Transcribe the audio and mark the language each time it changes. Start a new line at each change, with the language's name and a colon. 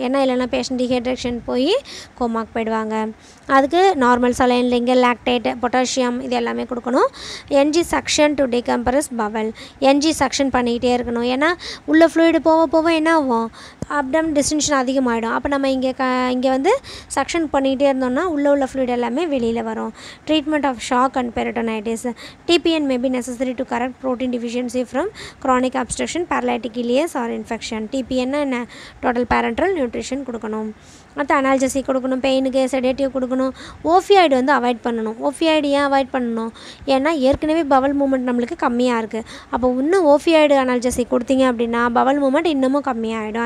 Tamil: ஏன்னா இல்லைன்னா patient dehydration போய் கோமாக்கு போயிடுவாங்க. அதுக்கு நார்மல் சலைன், லிங்கல் லாக்டேட், பொட்டாசியம் இது எல்லாமே கொடுக்கணும்.
English: NG suction to decompress bowel.
Tamil: NG suction பண்ணிக்கிட்டே இருக்கணும். ஏன்னா உள்ள ஃப்ளூயிடு போக என்ன ஆகும்? அப்டம் டிஸ்டென்ஷன் அதிகமாகிடும். அப்போ நம்ம இங்கே வந்து சக்ஷன் பண்ணிக்கிட்டே இருந்தோம்னா உள்ள ஃப்ளூயிட் எல்லாமே வெளியில் வரும்.
English: Treatment of shock and peritonitis. TPN may be necessary to correct protein deficiency from chronic obstruction, paralytic ileus or infection.
Tamil: TPN என்ன? டோட்டல் பேரண்ட்ரல் நியூட்ரிஷன் கொடுக்கணும். அடுத்து அனால்ஜசி கொடுக்கணும், பெயினுக்கு செடேட்டிவ் கொடுக்கணும். ஓஃபியாய்டு வந்து அவாய்ட் பண்ணணும். ஓஃபியாய்டு ஏன் அவாய்ட் பண்ணணும்? ஏன்னா ஏற்கனவே பவல் மூமெண்ட் நம்மளுக்கு கம்மியாக இருக்குது. அப்போ இன்னும் ஓஃபியாய்டு அனால்ஜசி கொடுத்தீங்க அப்படின்னா பவல் மூமெண்ட் இன்னமும் கம்மியாகிடும்.